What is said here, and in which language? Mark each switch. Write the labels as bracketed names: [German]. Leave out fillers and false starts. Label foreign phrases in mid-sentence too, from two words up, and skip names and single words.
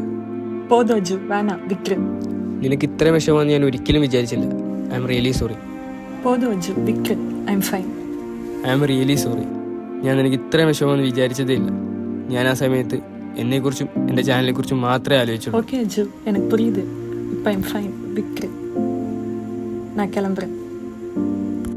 [Tamil] போதும் அஜு, வேணும் விக்ரம். [Malayalam] നിനക്ക് ഇത്ര വിഷമമാണെന്ന് ഞാൻ ഒരിക്കലും വിചാരിച്ചില്ല. [English] I am really sorry. [Tamil] போதும் அஜு, விக்ரம், [English] I am fine. I am really sorry. [Malayalam] ഞാൻ നിനക്ക് ഇത്ര വിഷമമെന്ന് വിചാരിച്ചതേ ഇല്ല. ഞാൻ ആ സമയത്ത് എന്നെക്കുറിച്ചും എൻ്റെ ചാനലിനെക്കുറിച്ചും മാത്രമേ ആലോചിച്ചുള്ളൂ. [Tamil] ஓகே அஜு, எனக்கு புரியுது. இப்போ [English] I'm fine [Tamil] விக்ரம். நான் கிளம்புறேன்.